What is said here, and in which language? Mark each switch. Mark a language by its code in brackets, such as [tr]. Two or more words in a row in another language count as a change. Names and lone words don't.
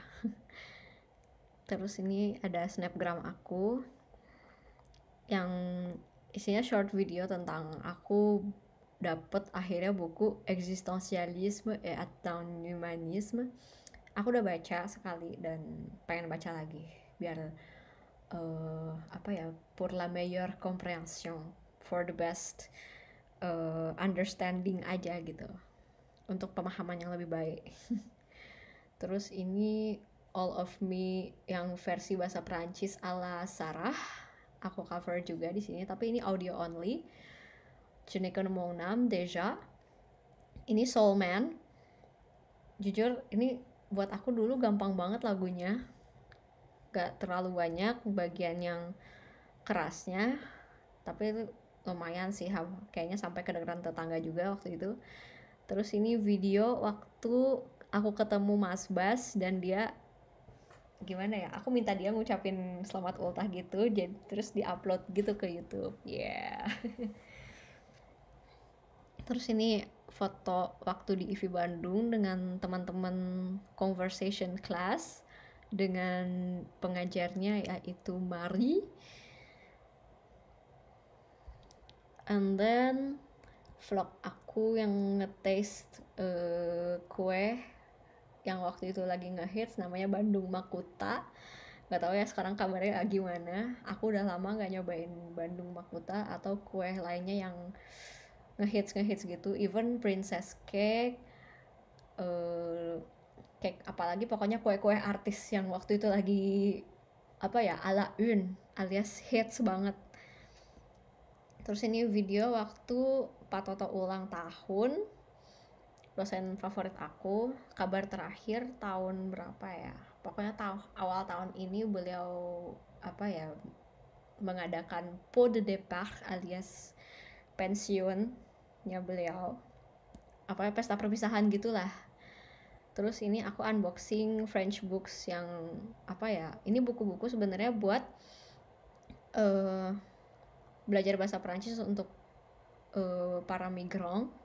[id] Terus ini ada snapgram aku yang isinya [en] short video [id] tentang aku dapet akhirnya buku Existentialisme et Humanisme. Aku udah baca sekali dan pengen baca lagi biar apa ya, [fr] pour la meilleure compréhension, [en] for the best understanding [id] aja gitu, untuk pemahaman yang lebih baik. Terus ini All of Me yang versi bahasa Prancis ala Sarah, aku cover juga di sini, tapi ini [en] audio only. [fr] Je n'ai que mon âme déjà. [id] Ini Soul Man. Jujur ini buat aku dulu gampang banget lagunya, gak terlalu banyak bagian yang kerasnya, tapi lumayan sih, kayaknya sampai kedengeran tetangga juga waktu itu. Terus ini video waktu aku ketemu Mas Bas dan dia gimana ya, aku minta dia ngucapin selamat ultah gitu, jadi terus diupload gitu ke YouTube ya. Terus ini foto waktu di IVI Bandung dengan teman-teman [en] conversation class [id] dengan pengajarnya yaitu Mari. [en] And then [id] vlog aku yang nge-taste kue yang waktu itu lagi ngehits namanya Bandung Makuta. Gak tahu ya sekarang kabarnya gimana. Aku udah lama gak nyobain Bandung Makuta atau kue lainnya yang ngehits gitu. [en] Even princess cake, cake [id] apalagi, pokoknya kue-kue artis yang waktu itu lagi apa ya, [fr] ala une [id] alias hits banget. Terus ini video waktu Pak Toto ulang tahun, dosen favorit aku. Kabar terakhir tahun berapa ya, pokoknya awal tahun ini beliau apa ya, mengadakan [fr] pot de départ [id] alias pensiunnya beliau, apa ya, pesta perpisahan gitulah. Terus ini aku unboxing [en] French books [id] yang apa ya, ini buku-buku sebenarnya buat belajar bahasa Prancis untuk para migran.